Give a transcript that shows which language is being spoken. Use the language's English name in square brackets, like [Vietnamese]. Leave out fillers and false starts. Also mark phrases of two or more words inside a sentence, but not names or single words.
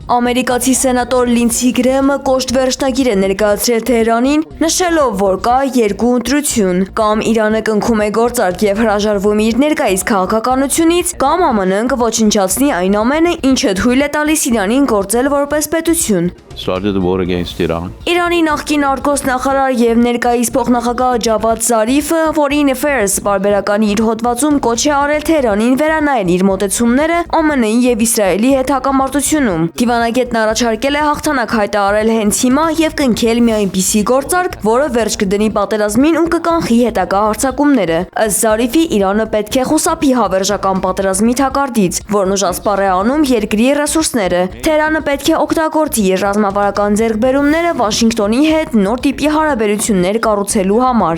[Armenian] Ամերիկացի սենատոր Լինցի Գրեմը կոշտ վերջնագիր է ներկայացրել Թեհրանին, նշելով, որ կա երկու ընտրություն, կամ Իրանը կնքում է գործարք եւ հրաժարվում իր ներկայիս քաղաքականությունից, կամ ԱՄՆ-ն կոչնչացնի այն ամենը, ինչը թույլ է տալիս Իրանին գործել որպես պետություն։ [English] started the war against Iran. [Armenian] Իրանի նախկին արտգործ նախարար եւ ներկայիս փոխնախագահ Ջավադ Զարիֆը Foreign Affairs բարբերականի իր հոդվածում կոչ է արել Թեհրանին վերանայել իր մոտեցումները ԱՄՆ-ի եւ Իսրայելի հետ հակամարտությունում։ Դիվանագետն առաջարկել է հաղթանակ հայտարարել հենց հիմա եւ կնքել մի այնպիսի գործարք, որը վերջ կդնի պատերազմին ու կկանխի հետագա հարձակումները։ Ըստ Զարիֆի Իրանը պետք է խուսափի հավերժական պատերազմի թակարդից, որն ուժասպառ է անում երկրի ռեսուրսները։ Թեհրանը պետք է օգտագործի իր ռազմավարական ձեռքբերումները Վաշինգտոնի հետ նոր տիպի հարաբերություններ կառուցելու համար։